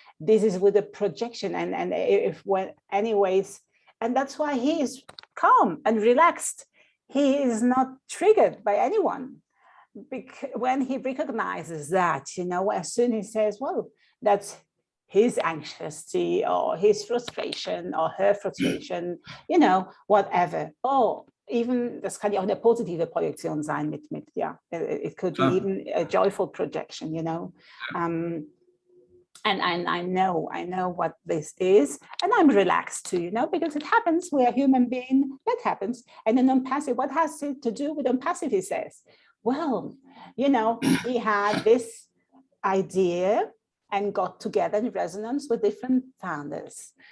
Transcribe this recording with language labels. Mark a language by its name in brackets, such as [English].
[English] This is with a projection, and if when anyways, and that's why he is calm and relaxed. He is not triggered by anyone. When he recognizes that, you know, as soon as he says, well, that's his anxiety or his frustration or her frustration, you know, whatever. Oh, even, [German] das kann ja auch eine positive Projektion sein mit ja, [English] it could be even a joyful projection, you know. And I know what this is, and I'm relaxed too, you know, because it happens. We're a human being, that happens. And then ONPASSIVE, what has it to do with ONPASSIVE, he says? Well, you know, he had this idea and got together in resonance with different founders.